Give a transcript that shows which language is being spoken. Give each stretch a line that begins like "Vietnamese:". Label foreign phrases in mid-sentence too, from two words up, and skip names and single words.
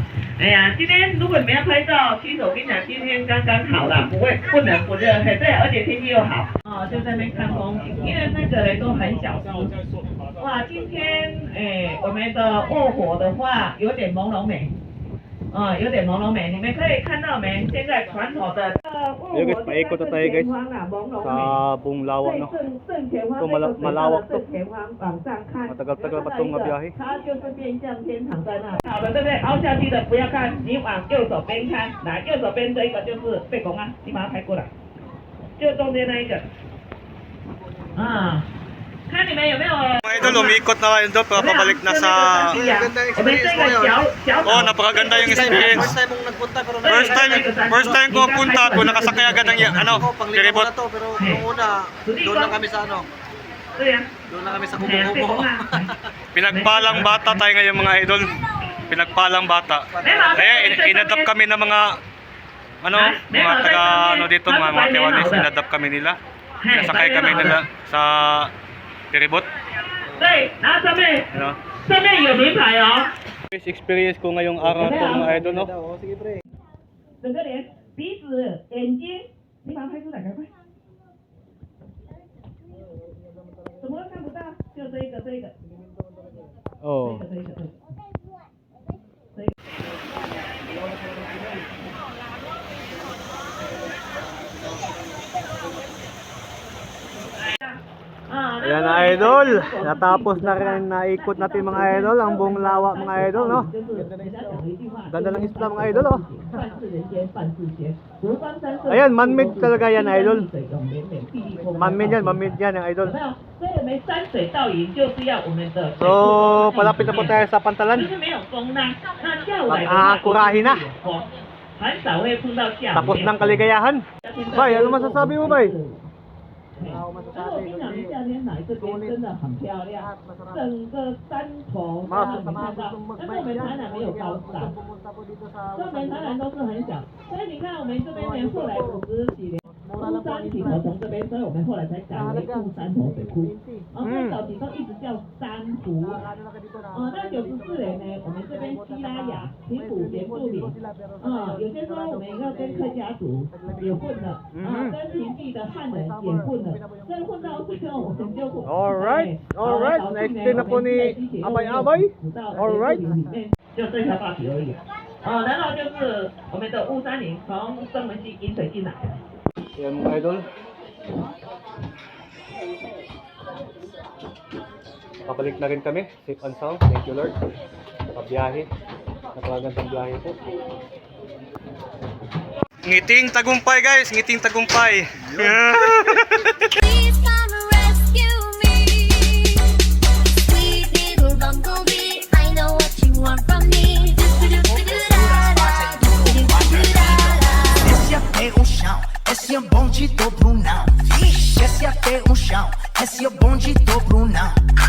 Chinese: 哎呀，今天如果你们要拍照，其实我跟你讲，今天刚刚好了，不冷不热，对，而且天气又好，就在那边看风景，因为那个人都很小只。哇，今天我们的卧火的话有点朦胧美。有点朦胧美，你们可以看到没？现在船头的
Filipino: Ayan guys, paikot na tayo guys sa buong lawak, no? Ito malawak to. Matagal-tagal pa itong biyahe.
Chinese: 它就是变相天堂在那。好的，对不对？凹下去的不要看，你往右手边看，来，右手边这一个就是背公啊，你把它拍过来，就中间那一个。看你们有没有？
Filipino: Mga idol, umikot na kayo doon, papabalik na sa...
Chinese: 我们这个小
Filipino: Oh, napakaganda yung experience.
English: First time
Filipino: mong nagpunta pero
English: First time
Filipino: ko punta ako, nakasakay agad ng piribot. na to pero nung una doon lang kami sa ano.
Chinese: 对呀。
Filipino: Doon lang kami sa Kubo-Kubo. Pinagpalang bata tayo ngayon mga idol. Pinagpalang bata. Kaya inadapt kami ng mga mga taga dito, mga Taiwanese, inadapt kami nila. Nasakay kami nila sa piribot.
Chinese: 对，然后上面有名牌哦。
Filipino: Experience ko ngayong araw to mga idol, no? Sige pre.
Chinese: 整个脸、鼻子、眼睛，你把它拍出来，赶快。什么都看不到，就这一个。 Oh. 这个。
Filipino: Ayan na idol, natapos na rin naikot natin mga idol, ang buong lawak mga idol, no? Ganda ng isla mga idol, oh. Ayan, man-made talaga yan idol. Man-made yan yung idol. So, palapit na po tayo sa pantalan. Mag-aangkurahin na. Tapos ng kaligayahan. Bay, ano masasabi mo, Bay?
Chinese: 可是我跟你讲，你夏天来这边真的很漂亮，整个山头啊，你看到，但是我们台南没有高山，所以我们台南都是很小，所以你看我们这边呢，后来50几年，出山起头从这边，所以我们后来才改为富山头水库。最早期都一直叫三湖。那94年呢，我们这边西拉雅、平埔、原住民，有些说我们要跟客家族也混了，跟平地的汉人也混了，所以混到最后我们就混。
Filipino: Alright, next din na po ni Abay-Abay.
English: Alright.
Chinese: 就这条坝体而已。然后就是我们的雾山林从曾文溪引水进来。
Filipino: Yan mga idol. Pabalik na rin kami.
English: Safe and sound. Thank you Lord.
Filipino: Pabiyahe. Napakagandang biyahe po. Ngiting tagumpay guys. Ngiting tagumpay.
English: Please come and rescue me. Sweet little bumblebee, I know what you want from me.
Portuguese: Esse até o chão, esse é bonde do Brunão. Ixi, esse até o chão, esse é bonde do Brunão.